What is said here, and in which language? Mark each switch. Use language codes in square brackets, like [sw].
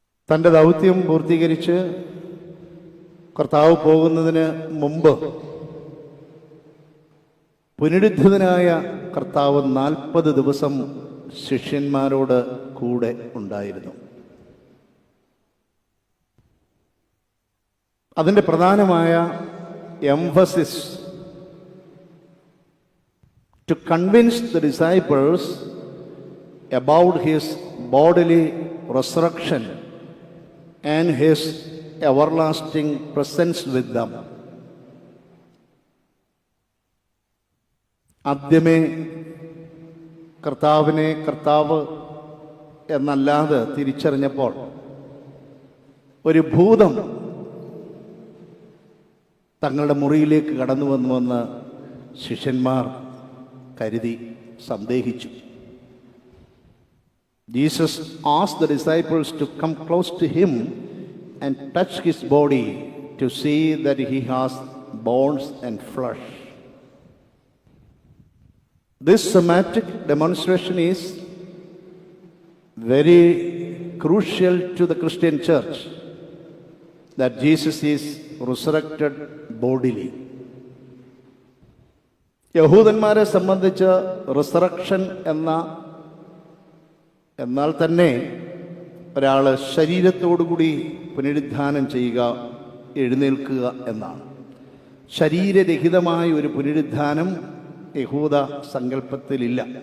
[ml] തൻ്റെ ദൗത്യം പൂർത്തീകരിച്ച് കർത്താവ് പോകുന്നതിന് മുമ്പ് പുനരുദ്ധിതനായ കർത്താവ് 40 ദിവസം ശിഷ്യന്മാരോട് കൂടെ ഉണ്ടായിരുന്നു. അതിൻ്റെ പ്രധാനമായ emphasis [en] to convince the disciples about his bodily resurrection and his everlasting presence with them. ആദ്യമേ കർത്താവിനെ കർത്താവ് എന്നല്ലാതെ തിരിച്ചറിഞ്ഞപ്പോൾ ഒരു ഭൂതം തങ്ങളുടെ മുറിയിലേക്ക് കടന്നു വന്നുവെന്ന് ശിഷ്യന്മാർ കരുതി, സന്ദേഹിച്ചു. Jesus asked the disciples to come close to him and touch his body to see that he has bones and flesh. This somatic demonstration is very crucial to the Christian church, that Jesus is resurrected bodily. [ml] യഹൂദന്മാരെ സംബന്ധിച്ച് resurrection എന്നാൽ തന്നെ ഒരാൾ ശരീരത്തോടുകൂടി പുനരുദ്ധാനം ചെയ്യുക, എഴുന്നേൽക്കുക എന്നാണ്. ശരീരരഹിതമായ ഒരു പുനരുദ്ധാനം യഹൂദ സങ്കല്പത്തിലില്ല.